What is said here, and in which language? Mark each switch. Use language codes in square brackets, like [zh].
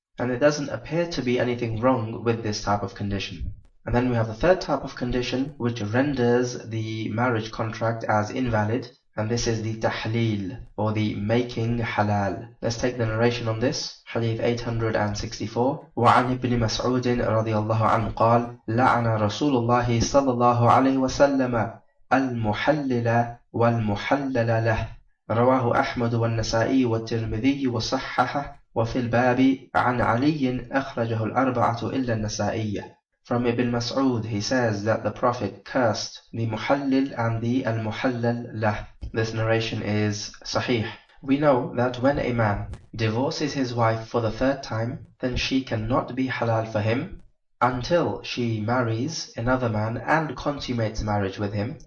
[en] And there doesn't appear to be anything wrong with this type of condition. And then we have the third type of condition which renders the marriage contract as invalid, and this is the tahleel, or the making halal. Let's take the narration on this. Hadith 864. [ar] وعن ابن مسعود رضي الله عنه قال لعن رسول الله صلى الله عليه وسلم المحلل والمحلل له. رواه أحمد والنسائي والترمذي وصححه. وفي الباب عن علي أخرجه الأربعة إلا النسائي. [en] From Ibn Mas'ud, he says that the Prophet cursed the muhallil and the al-muhallal lah. This narration is sahih. We know that when a man divorces his wife for the third time, then she cannot be halal for him until she marries another man and consummates marriage with him.